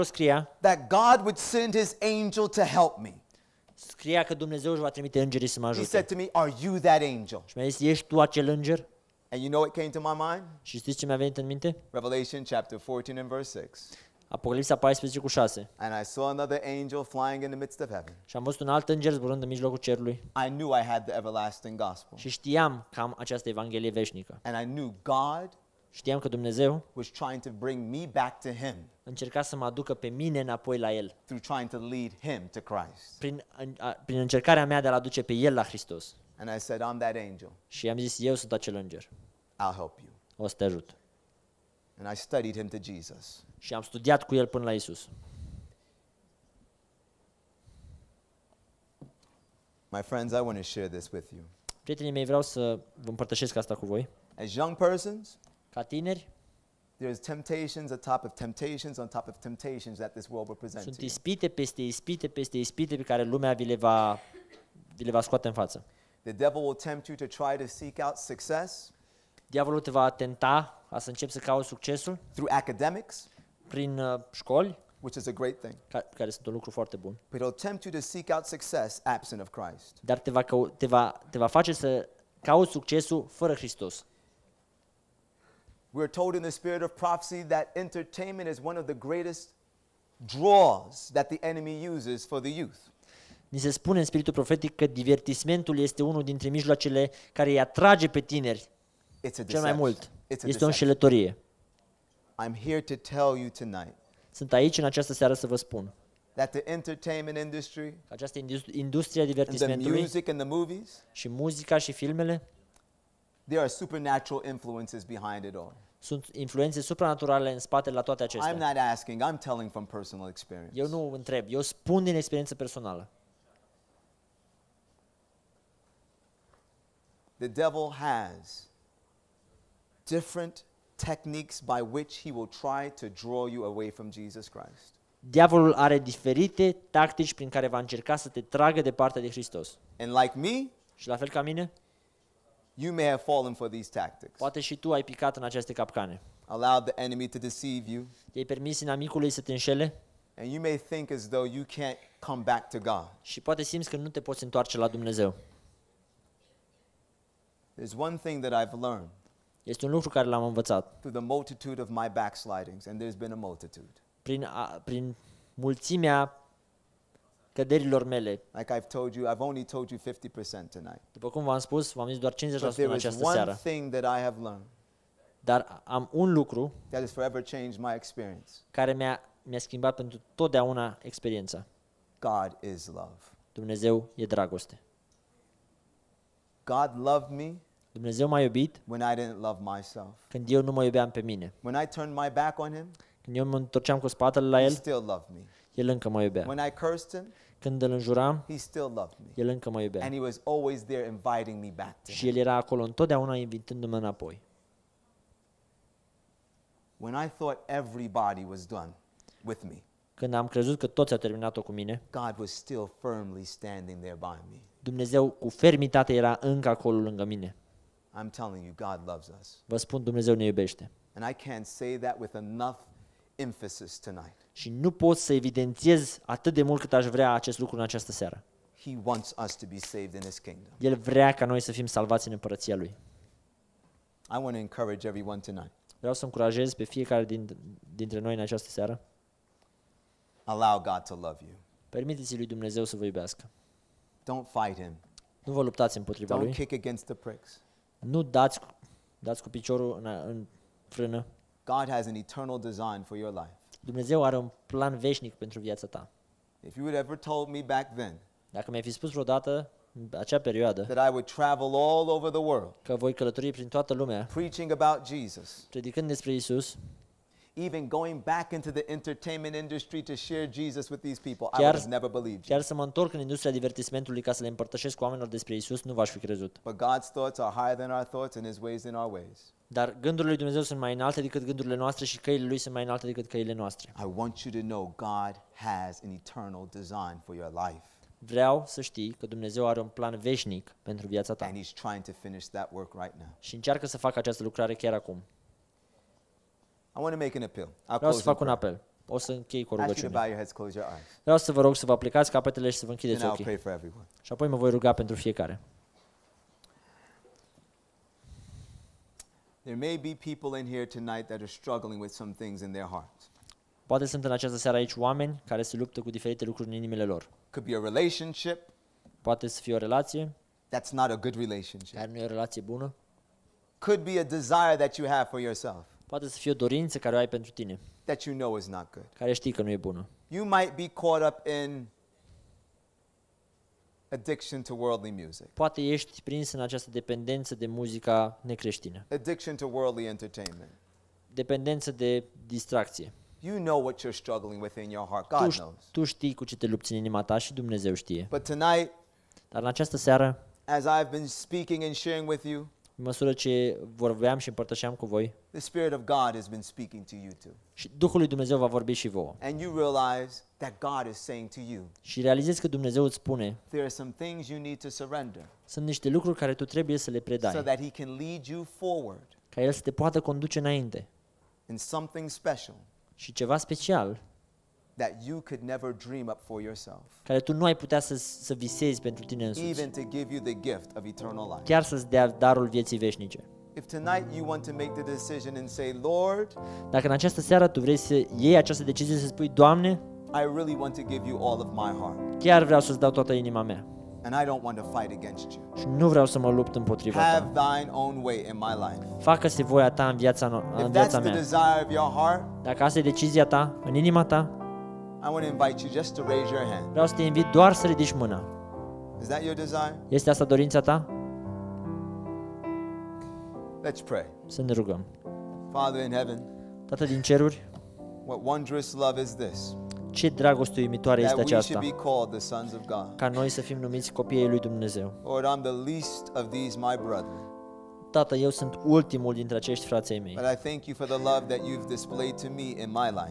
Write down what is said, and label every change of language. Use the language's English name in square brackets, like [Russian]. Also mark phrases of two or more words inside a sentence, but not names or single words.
[English] that God would send his angel to help me. [Romanian] scria că Dumnezeu își va trimite îngerii să mă [English] He said [Romanian] ajute. [English] to me, are you that angel? [Romanian] Și mi-a zis, ești tu acel înger? [English] And you know what came to my mind? [Romanian] Și știți ce mi-a venit în minte? [English] Revelation chapter 14 and verse 6. [Romanian] Apocalipsa 14:6. [English] And I saw another angel flying in the midst of heaven. [Romanian] Și am văzut un alt înger zburând în mijlocul cerului [English] I knew I had the everlasting gospel. [Romanian] și știam că am această evanghelie veșnică. [English] And I knew God [Romanian] Știam că Dumnezeu [English] was trying to bring me back to him [Romanian] încerca să mă aducă pe mine înapoi la El, [English] through trying to lead him to Christ. [Romanian] prin încercarea mea de a-L aduce pe El la Hristos. [English] And I said, I'm that angel. [Romanian] Și i-am zis, eu sunt acel înger, [English] I'll help you. [Romanian] o să te ajut. [English] And I studied him to Jesus. [Romanian] Și am studiat cu El până la Isus. [English] My friends, I want to share this with you. [Romanian] Prietenii mei, vreau să vă împărtășesc asta cu voi. [English] As young persons, [Romanian] Ca tineri, [English] there's temptations on top of temptations on top of temptations that this world will present [Romanian] sunt [English] to you. [Romanian] ispite peste ispite peste ispite pe care lumea vi le va scoate în față. [English] The devil will tempt you to try to seek out success [Romanian] Diavolul te va tenta ca să începi să cauți succesul [English] through academics, [Romanian] prin școli, [English] which is a great thing. [Romanian] care sunt un lucru foarte bun. [English] But he'll tempt you to seek out success absent of Christ. [Romanian] Dar te va face să cauți succesul fără Hristos. [English] We're told in the spirit of prophecy that entertainment is one of the greatest draws that the enemy uses for the youth. [Romanian] Ni se spune în spiritul profetic că divertismentul este unul dintre mijloacele care îi atrage pe tineri [English] It's a [Romanian] cel mai mult. [English] It's a [Romanian] Este o [English] deception. [Romanian] înșelătorie. [English] I'm here to tell you tonight [Romanian] Sunt aici în această seară să vă spun [English] that the entertainment industry [Romanian] că această industrie a [English] and the [Romanian] divertismentului [English] music and the movies, [Romanian] și muzica și filmele [English] there are supernatural influences behind it all. [Romanian] sunt influențe supranaturale în spatele la toate [English] I'm [Romanian] acestea. [English] not asking, I'm telling from personal experience. [Romanian] Eu nu întreb, eu spun din experiență personală. [English] The devil has different techniques by which he will try to draw you away from Jesus Christ. [Romanian] Diavolul are diferite tactici prin care va încerca să te tragă de partea de Hristos. [English] And like me, [Romanian] Și la fel ca mine, [English] you may have fallen for these tactics. [Romanian] poate și tu ai picat în aceste capcane. [English] Allowed the enemy to deceive you, [Romanian] I-ai permis inamicului să te înșele [English] and you may think as though you can't come back to God. [Romanian] și poate simți că nu te poți întoarce la Dumnezeu. [English] There's one thing that I've learned [Romanian] Este un lucru care l-am învățat. [English] through the multitude of my backslidings, and there's been a multitude. [Romanian] Prin mulțimea căderilor mele. [English] Like I've told you, I've only told you 50% tonight. [Romanian] După cum v-am spus, v-am zis doar 50% [English] But [Romanian] în [English] there is [Romanian] această [English] one [Romanian] seară. [English] thing that I have learned [Romanian] Dar am un lucru [English] that has forever changed my experience. [Romanian] care mi-a schimbat pentru totdeauna experiența. [English] God is love. [Romanian] Dumnezeu e dragoste. [English] God loved me [Romanian] Dumnezeu m-a iubit [English] when I didn't love myself. [Romanian] când eu nu mă iubeam pe mine. [English] When I turned my back on him, [Romanian] Când eu mă întorceam cu spatele la [English] he [Romanian] El, [English] still loved me. [Romanian] El încă mă iubea. [English] When I cursed him, [Romanian] Când îl înjuram, [English] he still loved me. [Romanian] El încă mă iubea. [English] And he was always there inviting me back to [Romanian] Și [English] him. [Romanian] El era acolo întotdeauna invitându-mă înapoi. [English] When I thought everybody was done with me, [Romanian] Când am crezut că toți au terminat-o cu mine, [English] God was still firmly standing there by me. [Romanian] Dumnezeu cu fermitate era încă acolo lângă mine. [English] I'm telling you, God loves us. [Romanian] Vă spun, Dumnezeu ne iubește. [English] And I can't say that with enough emphasis tonight. [Romanian] Și nu pot să evidențiez atât de mult cât aș vrea acest lucru în această seară. [English] He wants us to be saved in his kingdom. [Romanian] El vrea ca noi să fim salvați în împărăția Lui. [English] I want to encourage everyone tonight. [Romanian] Vreau să încurajez pe fiecare dintre noi în această seară [English] Allow God to love you. [Romanian] Permiteți lui Dumnezeu să vă iubească. [English] Don't fight him. [Romanian] Nu vă luptați împotriva [English] Don't [Romanian] lui. [English] kick against the pricks. [Romanian] Nu dați cu piciorul în frână. [English] God has an eternal design for your life. [Romanian] Dumnezeu are un plan veșnic pentru viața ta. [English] If you had ever told me back then [Romanian] Dacă mi-ai fi spus vreodată, în acea perioadă, [English] that I would travel all over the world [Romanian] că voi călători prin toată lumea, [English] preaching about Jesus, [Romanian] predicând despre Isus, [English] even going back into the entertainment industry to share Jesus with these people, I [Romanian] Chiar- [English] would have never believed you. [Romanian] chiar să mă întorc în industria divertismentului ca să le împărtășesc oamenilor despre Isus, nu v-aș fi crezut. [English] But God's thoughts are higher than our thoughts and His ways than our ways. [Romanian] Dar gândurile lui Dumnezeu sunt mai înalte decât gândurile noastre și căile lui sunt mai înalte decât căile noastre. [English] I want you to know God has an eternal design for your life, [Romanian] Vreau să știi că Dumnezeu are un plan veșnic pentru viața ta [English] and He's trying to finish that work right now. [Romanian] și încearcă să facă această lucrare chiar acum. [English] I want to make an appeal. I'll [Romanian] Vreau [English] close [Romanian] să [English] in [Romanian] fac un [English] prayer. [Romanian] apel. O să închei cu o [English] I ask you to [Romanian] rugăciune. [English] bow your heads, close your eyes, [Romanian] Vreau să vă rog să vă aplicați capetele și să vă [English] and [Romanian] închideți [English] I'll [Romanian] ochii. [English] pray for everyone. [Romanian] Și apoi mă voi ruga pentru fiecare. [English] There may be people in here tonight that are struggling with some things in their hearts. [Romanian] Poate sunt în această seară aici oameni care se luptă cu diferite lucruri în inimile lor. [English] Could be a relationship [Romanian] Poate să fie o relație [English] that's not a good relationship. [Romanian] care nu e o relație bună. [English] Could be a desire that you have for yourself [Romanian] Poate să fie o dorință care o ai pentru tine, [English] that you know is not good. [Romanian] care știi că nu e bună. [English] You might be caught up in addiction to worldly music, [Romanian] Poate ești prins în această dependență de muzica necreștină, [English] addiction to worldly entertainment. [Romanian] dependență de distracție. [English] You know what you're struggling with in your heart. God knows. [Romanian] Tu știi cu ce te lupți în inima ta și Dumnezeu știe. [English] But tonight, [Romanian] Dar în această seară, [English] as I've been speaking and sharing with you, [Romanian] în măsură ce vorbeam și împărtășeam cu voi, [English] the Spirit of God has been speaking to you too. [Romanian] și Duhul lui Dumnezeu va vorbi și vouă. [English] And you realize that God is saying to you, [Romanian] Și realizezi că Dumnezeu îți spune, [English] there are some things you need to surrender [Romanian] sunt niște lucruri care tu trebuie să le [English] so [Romanian] predai, [English] that He can lead you forward [Romanian] ca El să te poată conduce înainte. [English] in something special [Romanian] Și ceva special, [English] that you could never dream up for yourself, [Romanian] care tu nu ai putea să visezi pentru tine însuți, [English] even to give you the gift of eternal life. [Romanian] chiar să-ți dea darul vieții veșnice. [English] If tonight you want to make the decision and say, Lord, [Romanian] Dacă în această seară tu vrei să iei această decizie să spui, Doamne, [English] I really want to give you all of my heart, [Romanian] chiar vreau să-ți dau toată inima mea [English] and I don't want to fight against you. [Romanian] și nu vreau să mă lupt împotriva [English] Have [Romanian] ta. [English] thine own way in my life. [Romanian] Facă-se voia ta în [English] If that's [Romanian] viața [English] the [Romanian] mea. [English] desire of your heart, [Romanian] Dacă asta e decizia ta, în inima ta, [English] I want to invite you just to raise your hand. [Romanian] vreau să te invit doar să ridici mâna. [English] Is that your desire? [Romanian] Este asta dorința ta? [English] Let's pray. [Romanian] Să ne rugăm. [English] Father in heaven, [Romanian] Tată din ceruri, [English] what wondrous love is this, [Romanian] ce dragoste uimitoare este [English] that we should [Romanian] aceasta, [English] be called the sons of God. [Romanian] ca noi să fim numiți copiii lui Dumnezeu. [English] Lord, I'm the least of these my brethren, [Romanian] Tată, eu sunt ultimul dintre acești frații mei, [English] but I thank you for the love that you've displayed to me in my life.